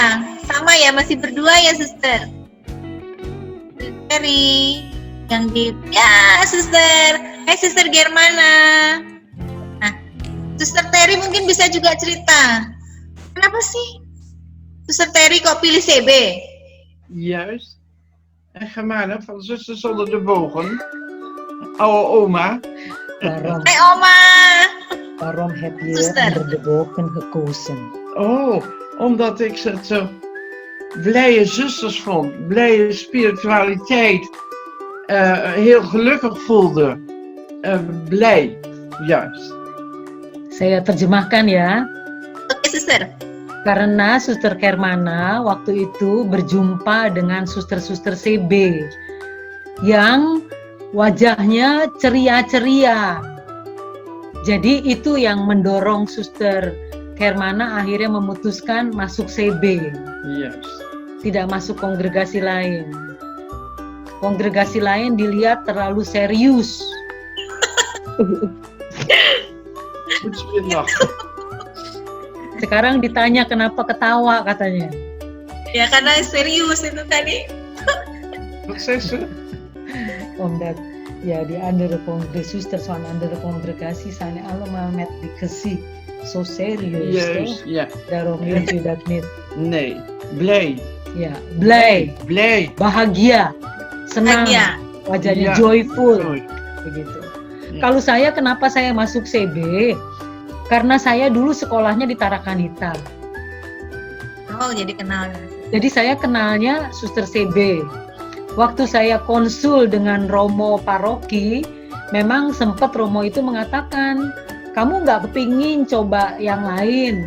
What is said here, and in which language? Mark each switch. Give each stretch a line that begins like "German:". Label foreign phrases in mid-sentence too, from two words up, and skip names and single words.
Indonesian: Sama ya, masih berdua ya Suster? Terry. Yang di Suster. Hai Suster Germana. Nah, Suster Terry mungkin bisa juga cerita. Kenapa sih Suster Terry kok pilih CB?
Dutch: Juist. En Germana van Zusters onder de bogen. Oude oma. Waarom?
Indonesian: Hai Oma.
Dutch: Waarom heb je Suster onder de bogen gekozen? Oh, omdat ik ze zo blije zusters vond. Blije spiritualiteit. Heel gelukkig voelde. Blij, juist.
Indonesian: Saya terjemahkan ya. Oke, Suster. Karena Suster Kermana waktu itu berjumpa dengan suster-suster CB yang wajahnya ceria-ceria. Jadi itu yang mendorong Suster Kermana akhirnya memutuskan masuk CB. Yes. Tidak masuk kongregasi lain. Kongregasi lain dilihat terlalu serius. Sekarang ditanya kenapa ketawa katanya. Ya karena serius itu tadi.
Dutch: Omdat ja, die andere zusters van andere congregatie zijn allemaal met die gezicht zo serieus, Juist, toch? ja. Daarom weet u dat niet. Nee, blij. Ja, blij, Blij.
Indonesian: bahagia, senang, Bahagia. wajahnya Ya, joyful, betul. begitu. Ya. Kalau saya, kenapa saya masuk CB? Karena saya dulu sekolahnya di Tarakanita. Oh, jadi kenal. Jadi saya kenalnya Suster CB. Waktu saya konsul dengan Romo paroki, memang sempat Romo itu mengatakan, kamu nggak kepingin coba yang lain.